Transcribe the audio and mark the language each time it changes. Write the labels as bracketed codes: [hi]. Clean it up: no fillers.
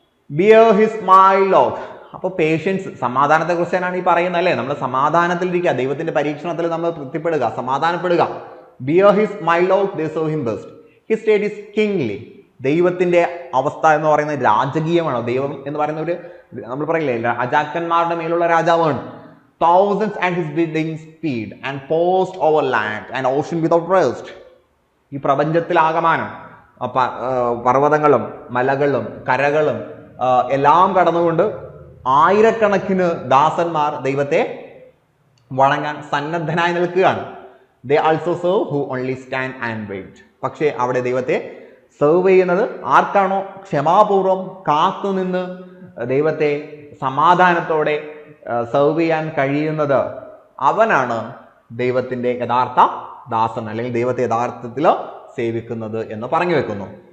[en] Bear his mild yoke. [ml] അപ്പോൾ patients, സമാധാനത്തെ കുറിച്ചാണ് ഈ പറയുന്നത് അല്ലേ. നമ്മൾ സമാധാനത്തിലിരിക്കുക, ദൈവത്തിന്റെ പരീക്ഷണത്തിൽ നമ്മൾ തൃപ്തിപ്പെടുക, സമാധാനപ്പെടുക. [en] Bear his mild yoke they serve him best. His state is kingly. [ml] ദൈവത്തിന്റെ അവസ്ഥ എന്ന് പറയുന്നത് രാജകീയമാണ്. ദൈവം എന്ന് പറയുന്ന ഒരു, നമ്മൾ പറയില്ലേ, രാജാക്കന്മാരുടെ മേലുള്ള രാജാവാണ്. [en] Thousands at his bidding speed and post over land and ocean without rest. [ml] ഈ പ്രപഞ്ചത്തിലാകമാനം പർവ്വതങ്ങളും മലകളും കരകളും എല്ലാം കടന്നുകൊണ്ട് ആയിരക്കണക്കിന് ദാസന്മാർ ദൈവത്തെ വണങ്ങാൻ സന്നദ്ധനായി നിൽക്കുകയാണ്. [en] They also serve who only stand and wait. [ml] പക്ഷേ അവിടെ ദൈവത്തെ സെർവ് ചെയ്യുന്നത് ആർക്കാണോ ക്ഷമാപൂർവം കാത്തുനിന്ന് ദൈവത്തെ സമാധാനത്തോടെ സെർവ് ചെയ്യാൻ കഴിയുന്നത്, അവനാണ് ദൈവത്തിൻ്റെ യഥാർത്ഥ ദാസൻ, അല്ലെങ്കിൽ ദൈവത്തെ യഥാർത്ഥത്തിൽ സേവിക്കുന്നത് എന്ന് പറഞ്ഞു വെക്കുന്നു.